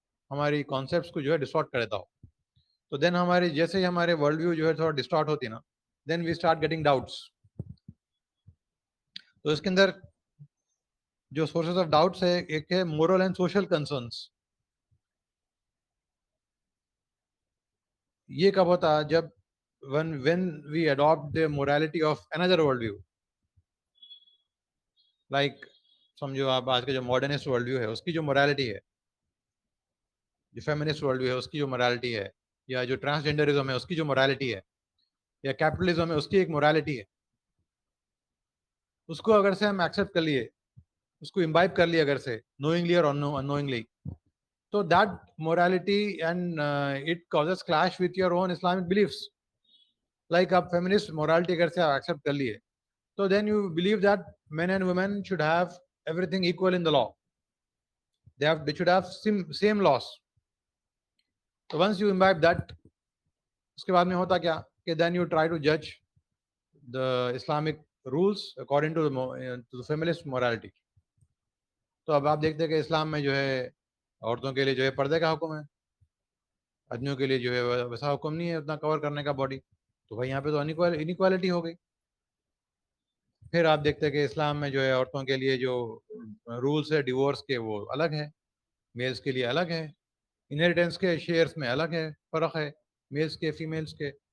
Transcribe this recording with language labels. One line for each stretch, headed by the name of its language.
Urdu: ہماری کانسیپٹس کو جو ہے ڈسٹارٹ کر دیتا ہو. تو دین ہماری جیسے ہی ہمارے ورلڈ ویو جو ہے تھوڑا ڈسٹارٹ ہوتی نا,
English: Then we start getting doubts.
Urdu: تو اس کے اندر جو سورسز آف ڈاؤٹس ہے, ایک ہے مورل اینڈ سوشل کنسرنس. یہ کب ہوتا, جب
English: when we adopt the morality of another world view.
Urdu: Like سمجھو آپ آج کا جو ماڈرنسٹ ورلڈ ویو ہے, اس کی جو morality ہے, جو فیمنسٹ ورلڈ ویو ہے اس کی جو morality ہے, یا جو ٹرانسجینڈرزم ہے اس کی جو morality ہے, یا کیپٹلزم ہے اس کی ایک morality ہے, اس کو اگر سے ہم ایکسیپٹ کر لیے, اس کو امبائب کر لیے اگر سے
English: knowingly or unknowingly,
Urdu: تو
English: that morality and it causes clash with your own Islamic beliefs. Like
Urdu: آپ feminist morality اگر سے ایکسیپٹ کر لیے,
English: تو then you believe that men and women should have everything equal in the law. They should have same laws. So once you imbibe that,
Urdu: اس کے بعد میں ہوتا کیا کہ
English: then you try to judge the Islamic rules according to the feminist morality.
Urdu: تو اب آپ دیکھتے ہیں کہ اسلام میں جو ہے عورتوں کے لیے جو ہے پردے کا حکم ہے, آدمیوں کے لیے جو ہے ویسا حکم نہیں ہے اتنا کور کرنے کا باڈی. تو بھائی یہاں پہ تو انیکوالٹی ہو گئی. پھر آپ دیکھتے ہیں کہ اسلام میں جو ہے عورتوں کے لیے جو رولس ہے ڈیورس کے, وہ الگ ہے, میلز کے لیے الگ ہے, انہیریٹنس کے شیئرس میں الگ ہے, فرق ہے میلز کے فیمیلز کے.